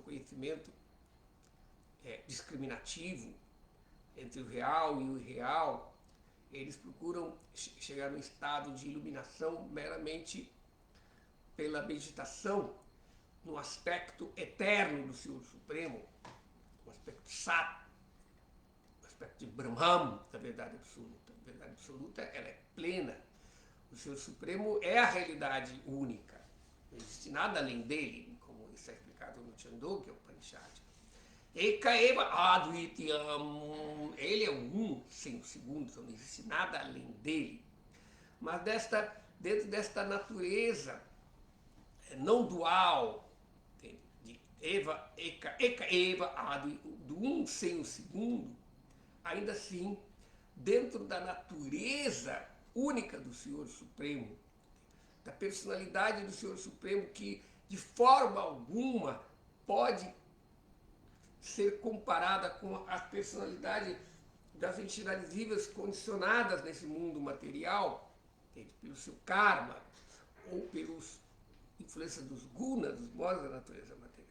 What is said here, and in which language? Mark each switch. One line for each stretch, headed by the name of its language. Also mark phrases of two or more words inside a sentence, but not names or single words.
Portuguese: conhecimento discriminativo entre o real e o irreal, eles procuram chegar num estado de iluminação meramente pela meditação no aspecto eterno do Senhor Supremo, no aspecto Sat, no aspecto de Brahman, da verdade absoluta. A verdade absoluta, ela é plena. O Senhor Supremo é a realidade única. Não existe nada além dele, como está explicado no Chandogya Upanishad.
Sanskrit: Eka eva advityam,
Portuguese: ele é um sem o segundo, então não existe nada além dele. Mas dentro desta natureza não dual, de eva,
Sanskrit: eka eva,
Portuguese: do um sem o segundo, ainda assim, dentro da natureza única do Senhor Supremo, da personalidade do Senhor Supremo, que de forma alguma pode ser comparada com a personalidade das entidades vivas condicionadas nesse mundo material, pelo seu karma, ou pelas influências dos gunas, dos modos da natureza material.